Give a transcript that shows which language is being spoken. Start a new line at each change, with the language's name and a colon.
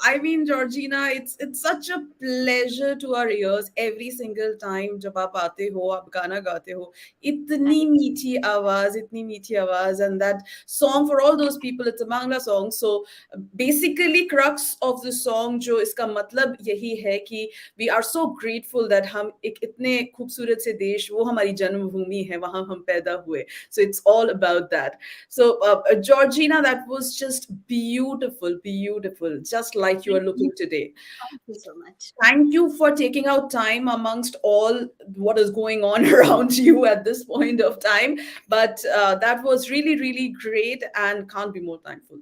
English: I mean, Georgina, it's such a pleasure to our ears every single time
Hindi: जब आप आते हो, आप गाना गाते हो. इतनी मीठी आवाज,
English: and that song for all those people, it's a Bangla song. So basically, crux of the song,
Hindi: जो इसका मतलब यही है कि
English: we are so grateful that
Hindi: हम एक इतने खूबसूरत से देश, वो हमारी जन्मभूमि है, वहाँ हम पैदा हुए.
English: So it's all about that. So Georgina, that was just beautiful, beautiful, just like you are looking today. Thank you so much. Thank you for taking out time amongst all what is going on around you at this point of time. But that was really, really great and can't be more thankful.